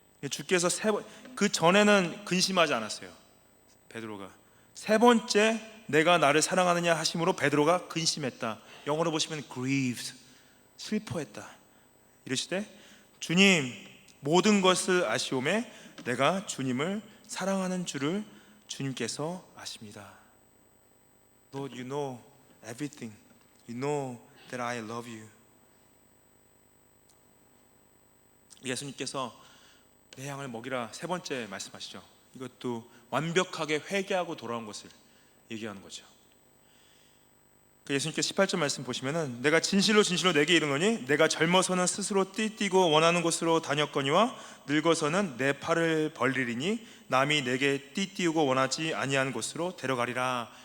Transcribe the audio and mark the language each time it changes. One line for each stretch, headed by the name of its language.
Korean: 주께서 그 전에는 근심하지 않았어요. 베드로가 3번째 내가 나를 사랑하느냐 하심으로 베드로가 근심했다. 영어로 보시면 grieved, 슬퍼했다. 이르시되 주님 모든 것을 아시오매 내가 주님을 사랑하는 줄을 주님께서 아십니다.
English: Lord, you know everything. You know that I love you.
Korean: 예수님께서 내 양을 먹이라 3번째 말씀하시죠. 이것도 완벽하게 회개하고 돌아온 것을 얘기하는 거죠. 예수님께서 18절 말씀 보시면은 내가 진실로 진실로 내게 이르노니 내가 젊어서는 스스로 띠뛰고 원하는 곳으로 다녔거니와 늙어서는 내 팔을 벌리리니 남이 내게 띠띠우고 원하지 아니한 곳으로 데려가리라.